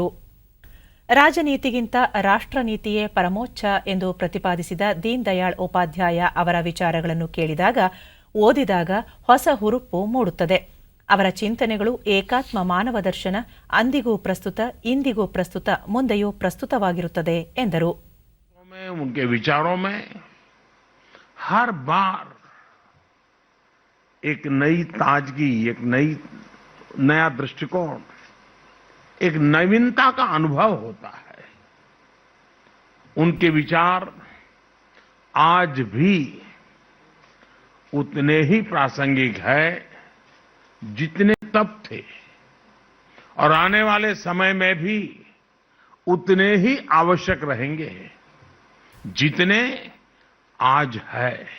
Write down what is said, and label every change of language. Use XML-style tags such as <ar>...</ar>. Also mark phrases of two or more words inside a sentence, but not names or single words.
<kn>ರಾಜನೀತಿಗಿಂತ ರಾಷ್ಟ್ರನೀತಿಯೇ ಪರಮೋಚ್ಚ ಎಂದು ಪ್ರತಿಪಾದಿಸಿದ ದೀನ್ ದಯಾಳ್ ಉಪಾಧ್ಯಾಯ ಅವರ ವಿಚಾರಗಳನ್ನು ಕೇಳಿದಾಗ, ಓದಿದಾಗ ಹೊಸ ಹುರುಪು ಮೂಡುತ್ತದೆ. ಅವರ ಚಿಂತನೆಗಳು ಏಕಾತ್ಮ ಮಾನವ ದರ್ಶನ ಅಂದಿಗೂ ಪ್ರಸ್ತುತ, ಇಂದಿಗೂ ಪ್ರಸ್ತುತ, ಮುಂದೆಯೂ ಪ್ರಸ್ತುತವಾಗಿರುತ್ತದೆ ಎಂದರು.</kn> <hi>उनके विचारों में हर बार एक नई ताजगी, एक नया दृष्टिकोण, एक नवीनता का अनुभव होता है. उनके विचार आज भी उतने ही प्रासंगिक है जितने तब थे और आने वाले समय में भी उतने ही आवश्यक रहेंगे जितने आज है.</hi>